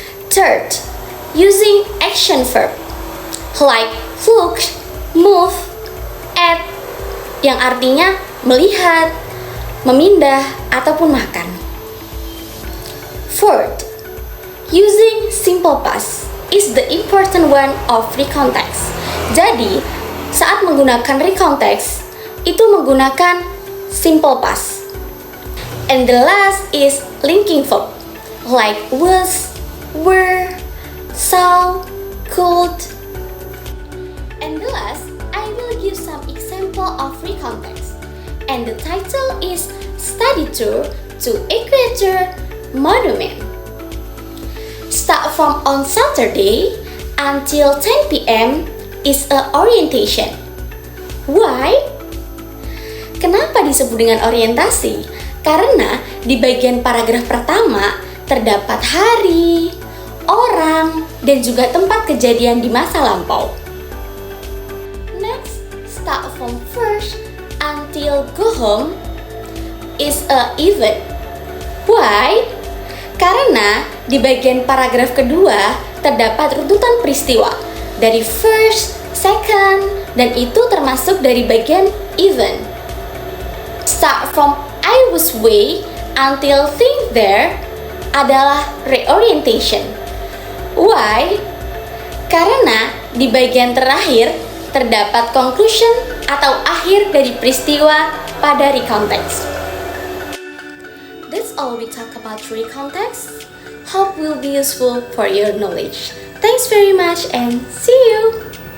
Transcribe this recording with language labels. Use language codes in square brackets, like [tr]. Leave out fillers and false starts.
[en] Third, using action verb like look, move, add, [id] yang artinya melihat, memindah, ataupun makan. [en] Fourth, using simple past is the important one of recontext. [id] Jadi, saat menggunakan recontext, itu menggunakan simple past. [en] And the last is linking verb like was, were, saw, could. And the last, I will give some example of recontext. And the title is Study Tour to Equator Monument. Start from on Saturday until 10 p.m. is a orientation. Why? [id] Kenapa disebut dengan orientasi? Karena di bagian paragraf pertama terdapat hari, orang, dan juga tempat kejadian di masa lampau. [en] Next, start from first until go home is a event. Why? [id] Karena di bagian paragraf kedua terdapat runtutan peristiwa dari first, second, dan itu termasuk dari bagian event. [en] Start from I was way until think there adalah reorientation. Why? [id] Karena di bagian terakhir terdapat conclusion atau akhir dari peristiwa pada recontext. [en] That's all we talk about recontext. Hope will be useful for your knowledge. Thanks very much and see you!